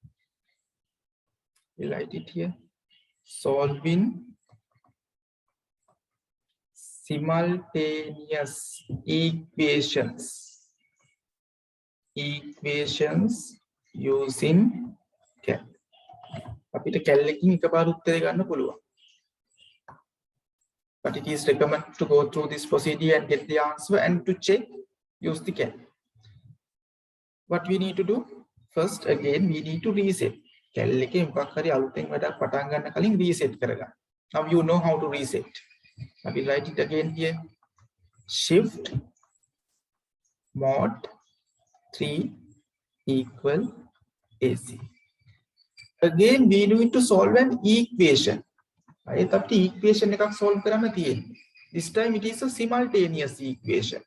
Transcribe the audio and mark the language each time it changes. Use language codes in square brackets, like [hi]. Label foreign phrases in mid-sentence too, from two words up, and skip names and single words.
[en] We'll write it here. Solving simultaneous equations. Equations using calc. [si] අපිට calc එකකින් එකපාර උත්තරය ගන්න පුළුවන්. [en] But it is recommended to go through this procedure and get the answer, and to check, use the calc. What we need to do? First, again, we need to reset. [si] Calc එකේ මොකක් හරි අලුතෙන් වැඩක් පටන් ගන්න කලින් reset කරගන්න. [en] Now you know how to reset. I will write it again here. Shift mod 3 equal AC. Again, we need to solve an equation. Equation solve this time it is a simultaneous equation.